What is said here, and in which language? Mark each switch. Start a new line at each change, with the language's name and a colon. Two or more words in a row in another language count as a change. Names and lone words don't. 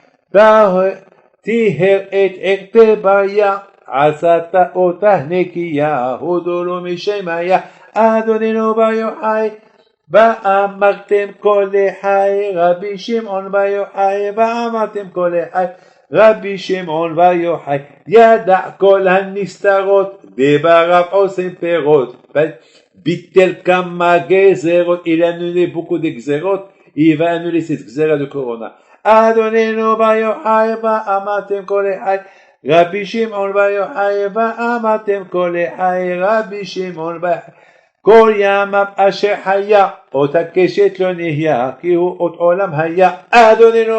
Hebrew: טיהר את ערתי בריה, עשת אותה נקייה, הודו לו משמיה, אדוננו בר יוחאי, ואמרתם כל אחד, רבי שמעון בר יוחאי, ואמרתם כל אחד, רבי שמעון בר יוחאי, ידע כל הנסתרות, דבריו עושים פירות, ביטל כמה גזרות,
French: il a annulé beaucoup de גזרות, il va annuler cette גזרה de corona.
Hebrew: אדוננו בר יוחאי, ואמרתם כל אחד, רבי שמעון בר יוחאי, ואמרתם כל אחד, רבי שמעון בר יוחאי, כל ימיו אשר היה, אות הקשת לא נהיה, כי הוא אות עולם היה, אדוננו